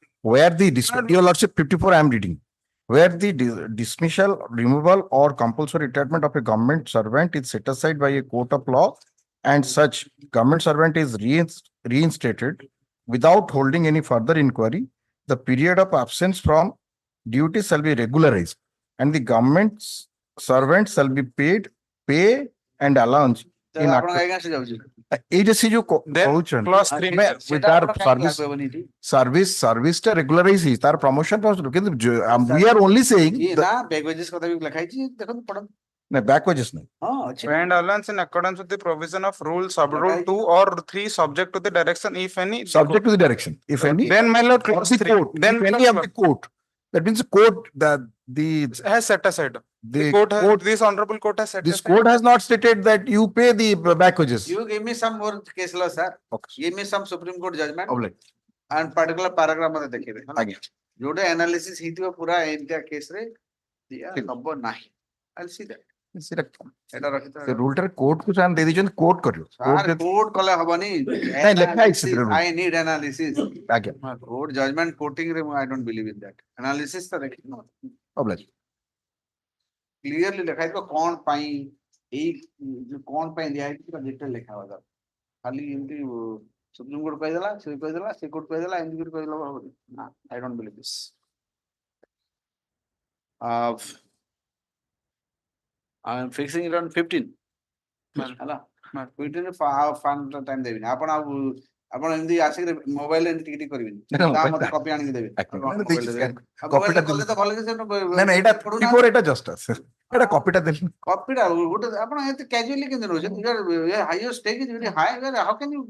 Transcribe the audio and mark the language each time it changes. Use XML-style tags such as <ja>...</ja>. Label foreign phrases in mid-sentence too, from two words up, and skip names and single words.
<en>Where the, your lordship 54 I am reading. Where the dismissal, removal or compulsory retirement of a government servant is set aside by a court of law and such government servant is reinstated without holding any further inquiry, the period of absence from duty shall be regularized and the government servant shall be paid pay and allowance in</en> <or>ଆପଣ against ଯାଉଛି? ଏଇଟା ସେ ଯୋଉ</or> <en>Then</en> <or>କହୁଛନ୍ତି</or> <en>clause 3.</en> <or>ସେଟା ତାର ଆପଣ କାହିଁକି ସର୍ଭିସ ଲାଗୁ ହେବନି ଏଠି? ସର୍ଭିସ ଟା ରେଗୁଲାରାଇଜ ହେଇଛି ତାର ପ୍ରମୋସନ କିନ୍ତୁ</or> <en>we are only saying</en> <or>ଇଏ ନା</or> <en>back wages</en> <or>କଥା ବି ଲେଖା ହେଇଛି ଦେଖନ୍ତୁ ପଢନ୍ତୁ।</or> <en>back wages ନାହିଁ</en> <or>ହଁ ଅଛି।</or> <en>Pay and allowance in accordance with the provision of rule, sub-rule 2 or 3 subject to the direction, if any. subject to the direction if any Then, my lord, or clause the 3. court Then if any of the court that means the court the has set aside. the Court has, court this honorable court has set this aside. court has not stated that you pay the back wages. You give me some more case law, sir. Okay. Give me some Supreme Court judgment Obliged. and particular paragraph</en> <or>ମତେ ଦେଖିବେ। ଆଜ୍ଞା जोडे analysis ହେଇଥିବ ପୁରା ଏମିତିଆ case ରେ ଦିଆ ହବ ନାହିଁ।</or> <en>I'll see that.</en> <or>ସେଟା ଏଟା ରଖିଥା। ସେ ରୁଲ ଟାରେ କୋର୍ଟ କୁ ସେମାନେ ଦେଇ ଦେଇଛନ୍ତି କୋର୍ଟ କରିବ କୋର୍ଟ କଲେ ହବନି। ନାଇଁ ଲେଖା ହେଇଛି ସେଥିରେ rule।</or> <en>I need analysis.</en> <or>ଆଜ୍ଞା</or> <en>Court judgment quoting ରେ I don't believe in that.</en> <or>Analysis ତ ଦେଖିନ।</or> <en>obliged</en> <or>Clearly ଲେଖା ହେଇଥିବ କଣ ପାଇଁ ଏଇ କଣ ପାଇଁ ଦିଆ ହେଇଛି ପୁରା ଡିଟେଲ ଲେଖା ହବା ଦରକାର। ଖାଲି ଏମିତି ସୁପ୍ରିମ କୋର୍ଟ କହିଦେଲା ସେ କୋର୍ଟ କହିଦେଲା ଏମିତି କରି କହିଦେଲା ହବନି।</or> <en>ନା I don't believe this. I am fixing it on 15.</en> <or>ହେଲା 15 ରେ</or> <en>fun time</en> <or>ଦେବିନି ଆପଣ ଆଉ ଆପଣ ଏମିତି ଆସିକି ମୋବାଇଲ ରେ ଟିକେ ଟିକେ କରିବେନି ତା ମତେ କପି ଆଣିକି ଦେବେ କପିଟା କଲେ ତ ଭଲ ସେ ନାଇଁ ନାଇଁ ଏଇଟା 54 ଏଟା ଜଷ୍ଟ ଏଟା କପିଟା ଦେଲି କପିଟା ଗୋଟେ ଆପଣ ଏତେ କ୍ୟାଜୁଆଲି କେମିତି ରହୁଛନ୍ତି</or> <en>higher stake is very high how can you</en>